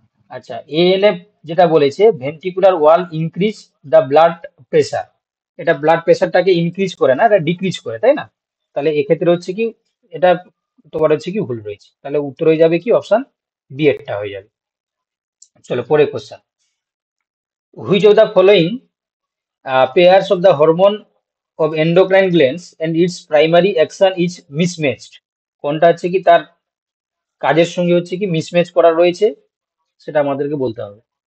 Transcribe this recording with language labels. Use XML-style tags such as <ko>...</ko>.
<bn>আচ্ছা, এএনএফ যেটা বলেছে</bn> <en>ventricular wall increase the blood pressure,</en> <bn>এটা ব্লাড প্রেসারটাকে ইনক্রিজ করে না, এটা ডিক্রিজ করে, তাই না? তাহলে এক্ষেত্রে হচ্ছে কি এটা তোমার হচ্ছে কি ভুল রয়েছে। তাহলে উত্তর হয়ে যাবে কি অপশন বি এরটা হয়ে যাবে। চলো পরের question.</bn> <en>Which of the following pairs of the hormone of endocrine glands and its primary action is mismatched?</en> <bn>কোনটা হচ্ছে কি তার কাজের সঙ্গে হচ্ছে কি মিসম্যাচ করা রয়েছে, সেটা আমাদেরকে বলতে হবে।</bn>